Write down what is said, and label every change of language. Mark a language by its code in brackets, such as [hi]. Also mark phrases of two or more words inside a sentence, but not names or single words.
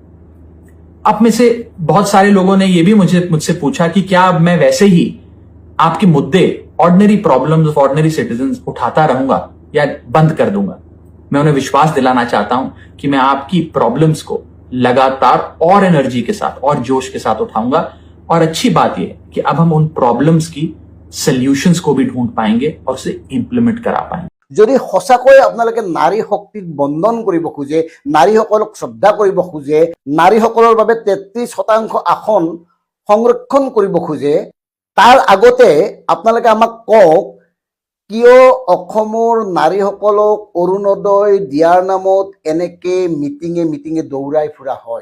[hi] अब में से बहुत सारे लोगों ने यह भी मुझसे पूछा कि क्या अब मैं वैसे ही आपके मुद्दे, [en] ordinary problems of ordinary citizens [hi] उठाता रहूंगा या बंद कर दूंगा? मैं उन्हें विश्वास दिलाना चाहता हूं कि मैं आपकी प्रॉब्लम्स को लगातार और एनर्जी के साथ और जोश के साथ उठाऊंगा। और अच्छी बात यह है कि अब हम उन प्रॉब्लम्स की सॉल्यूशंस को भी ढूंढ पाएंगे और उसे इंप्लीमेंट करा पाएंगे। [as] যদি সঁচাকৈ আপোনালোকে নাৰী শক্তিক বন্ধন কৰিব খোজে, নাৰীসকলক শ্ৰদ্ধা কৰিব খোজে, নাৰীসকলৰ বাবে 33% আসন সংৰক্ষণ কৰিব খোজে, তাৰ আগতে আপোনালোকে আমাক কওক কিয় অসমৰ নাৰীসকলক অৰুণোদয় দিয়াৰ নামত এনেকে মিটিঙে দৌৰাই ফুৰা হয়।